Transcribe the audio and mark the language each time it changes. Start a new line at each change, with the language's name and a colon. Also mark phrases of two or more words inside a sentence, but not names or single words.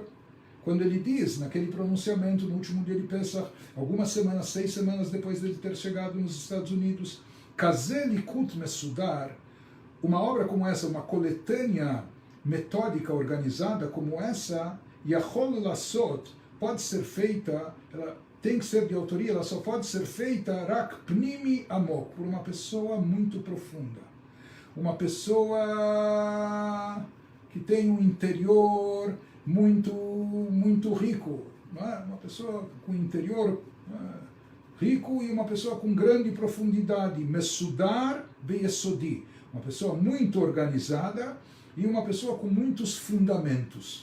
Portuguese: Quando ele diz, naquele pronunciamento, no último dia de Pesach, algumas semanas, 6 semanas depois de ele ter chegado nos Estados Unidos,
Hebrew: כזה ליקוט מסודר,
Portuguese: uma obra como essa, uma coletânea metódica organizada como essa,
Hebrew: יכול לעשות
Portuguese: pode ser feita, ela tem que ser de autoria, ela só pode ser feita
Hebrew: רק פנימי עמוק,
Portuguese: por uma pessoa muito profunda. Uma pessoa que tem um interior muito rico, não é? Uma pessoa com interior rico e uma pessoa com grande profundidade,
Hebrew: מסודר ויסודי,
Portuguese: uma pessoa muito organizada e uma pessoa com muitos fundamentos.